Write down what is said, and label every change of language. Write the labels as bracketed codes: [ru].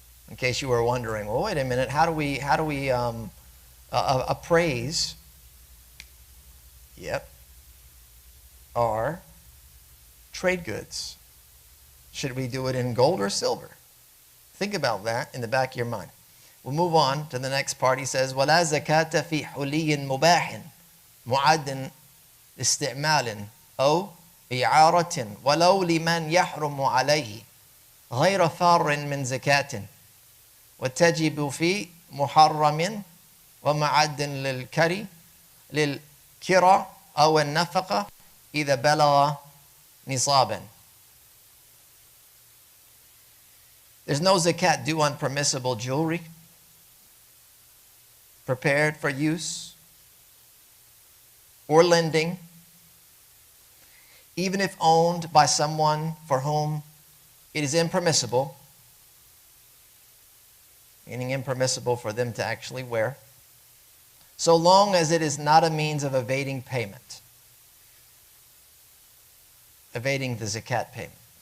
[en] In case you were wondering, well, wait a minute, how do we appraise? Yep, our trade goods. Should we do it in gold or silver? Think about that in the back of your mind. We'll move on to the next part. He says, [ar] وَلَا زَكَاةَ فِي حُلِيٍّ مُبَاحٍ مُعَدٍ اسْتِعْمَالٍ أو إعارة ولو لمن يحرم عليه غير فار من زكاة وتجب في محرم ومعد للكرة أو النفقة إذا بلغ نصابا. [en] There's no zakat due on permissible jewelry prepared for use or lending, even if owned by someone for whom it is impermissible, meaning impermissible for them to actually wear, so long as it is not a means of evading payment, evading the zakat payment.